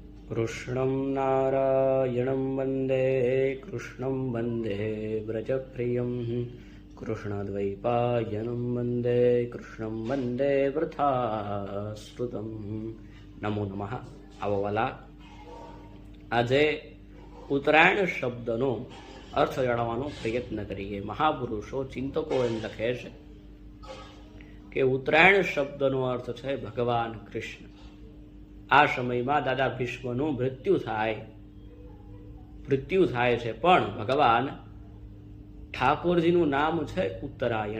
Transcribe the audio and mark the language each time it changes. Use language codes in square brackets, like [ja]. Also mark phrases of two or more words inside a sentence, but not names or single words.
[sa] कृष्णं नारायणं वन्दे कृष्णं वन्दे व्रजप्रियं कृष्णद्वैपायनं वन्दे कृष्णं वन्दे वृथाश्रुतं नमो नमः। [gu] આવો વાલા, આજે ઉત્તરાયણ શબ્દનો અર્થ જાણવાનો પ્રયત્ન કરીએ। મહાપુરુષો ચિંતકો એમ લખે છે કે ઉત્તરાયણ શબ્દનો અર્થ છે ભગવાન કૃષ્ણ। આ સમયમાં દાદા ભીષ્મનું મૃત્યુ થાય છે, પણ ભગવાન ઠાકોરજીનું નામ છે ઉત્તરાયણ।